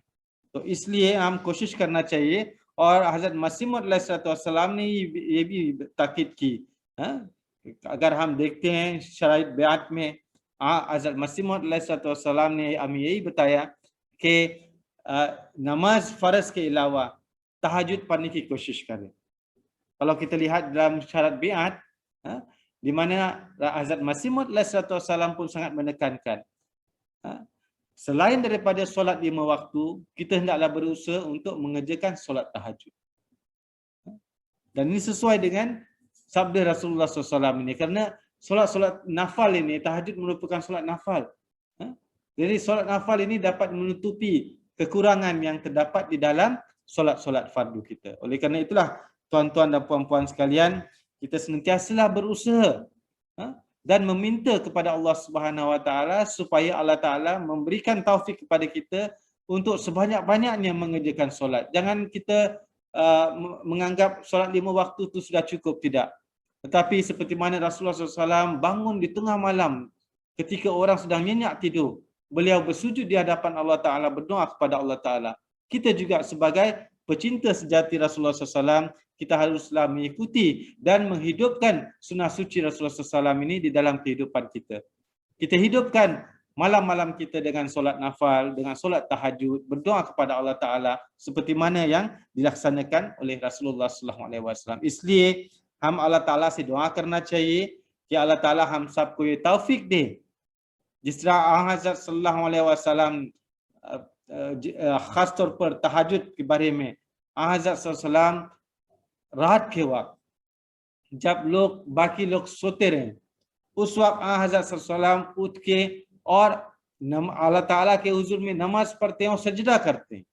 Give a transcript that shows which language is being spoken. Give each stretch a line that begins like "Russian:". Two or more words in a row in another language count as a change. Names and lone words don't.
Hindi: तो इसलिए हम कोशिश करना चाहिए। और हज़रत मसीह मौऊद अलैहिस्सलाम ने ये भी ताकीद की। अगर हम देखते हैं शराइत बेअत में हज़रत मसीह मौऊद अलैहिस्सलाम ने हमें यही बताया कि नमाज फ़र्ज के अलावा तहज्जुद पढ़ने की कोशिश करें।
Malay: Kalau kita lihat dalam syarat biat, di mana Hazrat Masih Maud alaihissalam pun sangat menekankan, selain daripada solat 5 waktu, kita hendaklah berusaha untuk mengerjakan solat tahajud. Dan ini sesuai dengan sabda Rasulullah SAW ini, kerana solat-solat nafal ini, tahajud merupakan solat nafal. Jadi solat nafal ini dapat menutupi kekurangan yang terdapat di dalam solat-solat fardu kita. Oleh kerana itulah, tuan-tuan dan puan-puan sekalian, kita senantiasalah berusaha dan meminta kepada Allah
Arabic: سبحانه وتعالى
Malay: supaya Allah Taala memberikan taufik kepada kita untuk sebanyak-banyaknya mengerjakan solat. Jangan kita menganggap solat 5 waktu itu sudah cukup, tidak. Tetapi seperti mana Rasulullah SAW bangun di tengah malam ketika orang sedang nyenyak tidur, beliau bersujud di hadapan Allah Ta'ala, berdoa kepada Allah Ta'ala. Kita juga sebagai pecinta sejati Rasulullah SAW, kita haruslah mengikuti dan menghidupkan sunnah suci Rasulullah SAW ini di dalam kehidupan kita. Kita hidupkan malam-malam kita dengan solat nafal, dengan solat tahajud, berdoa kepada Allah Ta'ala seperti mana yang dilaksanakan oleh Rasulullah SAW.
Hindi: Isliye हम अल्लाह ताला से दुआ करना चाहिए कि अल्लाह ताला हम सबको ये तौफीक दे जिस तरह हज़रत
Arabic: صلى الله عليه وسلم
Hindi: खास तौर पर तहज्जुद के बारे में हज़रत सल्लल्लाहु रात के वक्त जब लोग बाकी लोग सोते रहे उस वक्त हज़रत सल्लल्लाहु उठ के और अल्लाह ताला के हुजूर में नमाज पढ़ते हैं और सजदा करते हैं।